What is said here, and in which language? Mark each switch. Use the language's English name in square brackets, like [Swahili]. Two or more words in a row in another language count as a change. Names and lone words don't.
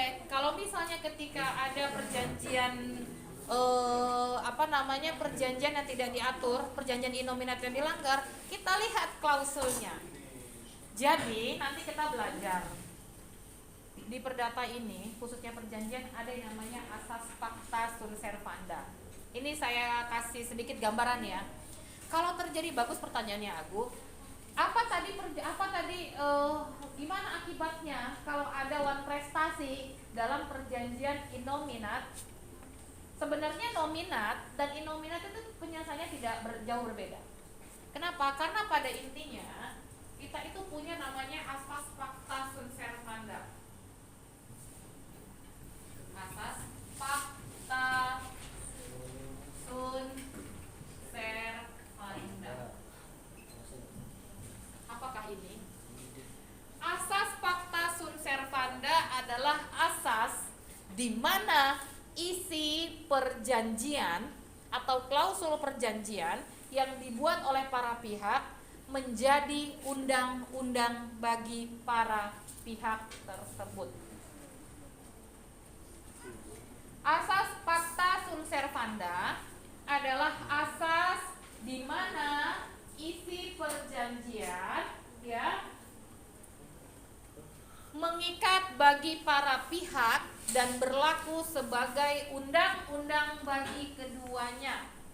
[Indonesian] Kalau misalnya ketika ada perjanjian perjanjian yang tidak diatur, perjanjian innominat yang dilanggar, kita lihat klausulnya. Jadi nanti kita belajar di perdata ini, khususnya perjanjian, ada yang namanya asas [Latin] pacta sunt servanda. [Indonesian] Ini saya kasih sedikit gambaran ya. Kalau terjadi, bagus pertanyaannya Agu, gimana akibatnya kalau ada one prestasi dalam perjanjian innominat Sebenarnya nominat dan innominat itu penjelasannya tidak jauh berbeda. Kenapa? Karena pada intinya kita itu punya namanya asas [Latin] fakta sunt servanda. [Indonesian] Asas [Latin] fakta sunt servanda. [Indonesian] Apakah ini? Asas [Latin] fakta sunt servanda [Indonesian] adalah asas di mana isi perjanjian atau klausul perjanjian yang dibuat oleh para pihak menjadi undang-undang bagi para pihak tersebut. Asas [Latin] fakta sunt servanda [Indonesian] adalah asas di mana isi perjanjian ya mengikat bagi para pihak dan berlaku sebagai undang-undang bagi keduanya.